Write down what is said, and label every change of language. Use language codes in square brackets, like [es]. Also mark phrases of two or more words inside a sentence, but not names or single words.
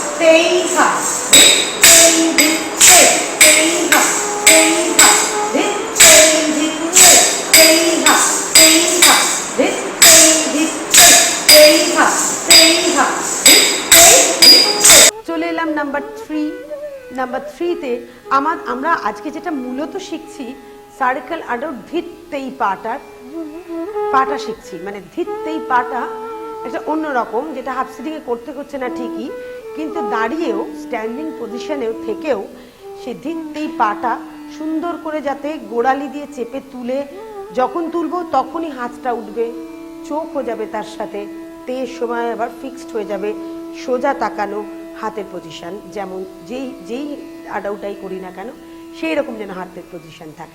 [bn] ধিত তেই, ধিত তেই, তেই হা ধিত তেই, ধিত তেই, তেই হা ধিত তেই, ধিত তেই, তেই হা ধিত তেই, ধিত তেই। চলে এলাম নাম্বার 3। নাম্বার 3তে আমরা আজকে যেটা মূলত শিখছি সার্কেল আডাউ ধিত তেই পাটা শিখছি। মানে ধিত তেই পাটা একটা অন্যরকম, যেটা [en] half sitting [bn] এ করতে হচ্ছে না ঠিকই, কিন্তু দাঁড়িয়েও [en] standing position [bn] থেকেও সেই ধিত তেই পাটা সুন্দর করে যাতে গোড়ালি দিয়ে চেপে তুলে, যখন তুলবো তখনই হাতটা উঠবে, চোখ হয়ে যাবে তার সাথে, তের সময় আবার ফিক্সড হয়ে যাবে, সোজা তাকানো, হাতের পজিশন যেমন যেই আডাউটাই করি না কেন সেই রকম যেন হাতের পজিশন থাকে।